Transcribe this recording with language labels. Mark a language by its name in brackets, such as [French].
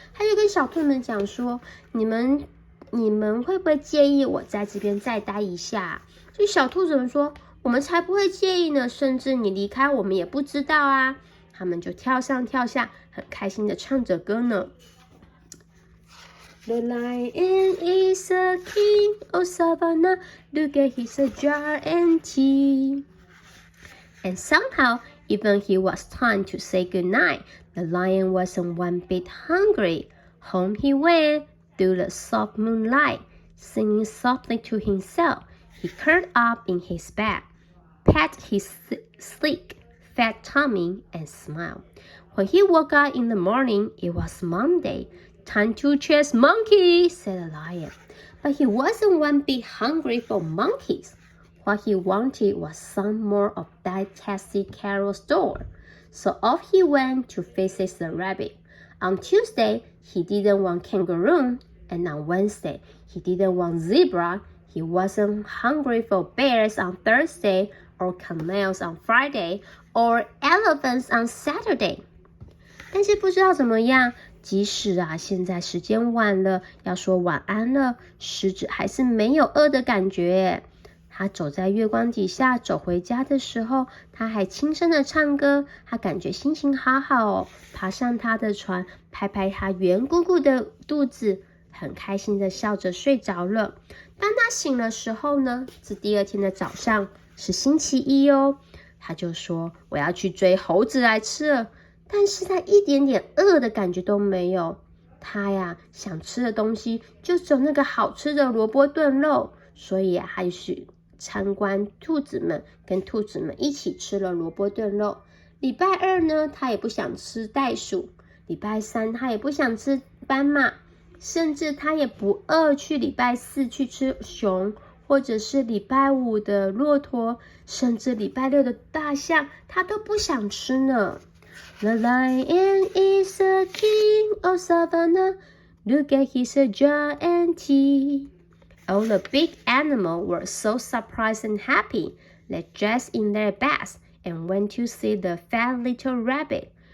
[Chinese] 他就跟小兔们讲说，你们会不会介意我在这边再待一下？就小兔子们说，我们才不会介意呢，甚至你离开我们也不知道啊。他们就跳上跳下，很开心的唱着歌呢。 [English] The lion is a king of Savanna, look at his giant teeth. And somehow, even he was time to say goodnight, the lion wasn't one bit hungry. Home he went, through the soft moonlight, singing softly to himself. He curled up in his bed, pat his sleek, fat tummy, and smiled. When he woke up in the morning, it was Monday. Time to chase monkeys, said the lion. But he wasn't one bit hungry for monkeys. What he wanted was some more of that tasty carrot stew. So off he went to visit the rabbit. On Tuesday, he didn't want kangaroo, and on Wednesday, he didn't want zebra. He wasn't hungry for bears on Thursday or camels on Friday, or elephants on Saturday. [Chinese] 但是不知道怎么样，即使现在时间晚了，要说晚安了，狮子还是没有饿的感觉。他走在月光底下走回家的时候，他还轻声的唱歌，他感觉心情好好哦，爬上他的床，拍拍他圆鼓鼓的肚子，很开心的笑着睡着了。当他醒的时候呢，是第二天的早上，是星期一哦。他就说我要去追猴子来吃了，但是他一点点饿的感觉都没有。他想吃的东西就只有那个好吃的萝卜炖肉，所以他就去参观兔子们，跟兔子们一起吃了萝卜炖肉。礼拜二呢，他也不想吃袋鼠，礼拜三他也不想吃斑马，甚至他也不饿去礼拜四去吃熊，或者是礼拜五的骆驼，甚至礼拜六的大象，他都不想吃呢。 [English] The lion is a king of Savanna. Look at his jaw and teeth.All the big animals were so surprised and happy. They dressed in their best and went to see the fat little rabbit.